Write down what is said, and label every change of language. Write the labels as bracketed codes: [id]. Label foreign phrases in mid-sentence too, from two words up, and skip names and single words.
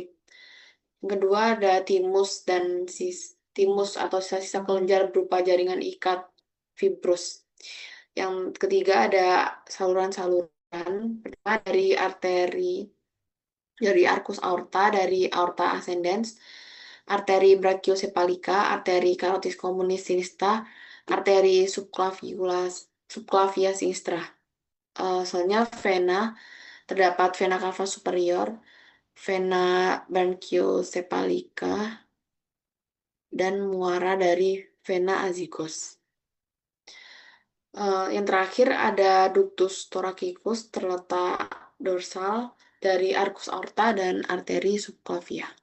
[id] Yang kedua ada timus dan timus atau sisa-sisa kelenjar berupa jaringan ikat fibrus. Yang ketiga ada saluran-saluran, pertama dari arteri, dari [la] arcus aorta, [id] dari [la] aorta ascendens, [id] arteri brachiocephalica, arteri [la] carotis communis sinistra, [id] arteri [la] subclavia sinistra. [id] Soalnya vena, terdapat [la] vena cava superior, vena brachiocephalica, [id] dan muara dari [la] vena azygos. [id] Yang terakhir ada [la] ductus thoracicus [id] terletak dorsal dari [la] arcus aorta [id] dan arteri subclavia.